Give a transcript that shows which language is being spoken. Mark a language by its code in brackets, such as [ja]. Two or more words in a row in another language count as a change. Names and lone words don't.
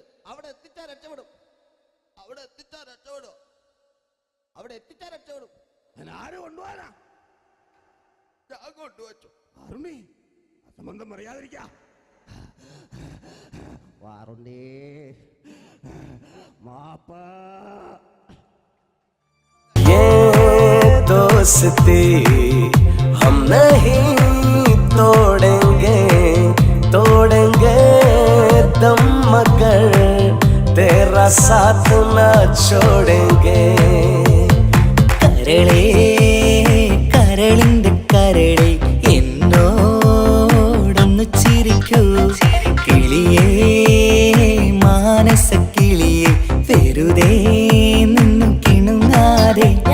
[ml] അവിടെ എത്തിച്ചാൽ രക്ഷപ്പെടും. ആരും കൊണ്ടുപോകാനാ? ഞാൻ കൊണ്ടുവച്ചു. അരുണി, അസംബന്ധം പറയാതിരിക്കാ. വാറുണ്ണി, മാപ്പ. [hi] दोस्ती हम नहीं तोड़ेंगे, तोड़ेंगे दम मगर तेरा साथ न छोड़ेंगे. [ml] കരളേ കരളിന്റെ കരളെ എന്നോടൊന്നു ചിരിക്കൂ. കിളിയേ മാനസ കിളിയെ വെറുതെ നിന്നു കിണുങ്ങാതെ.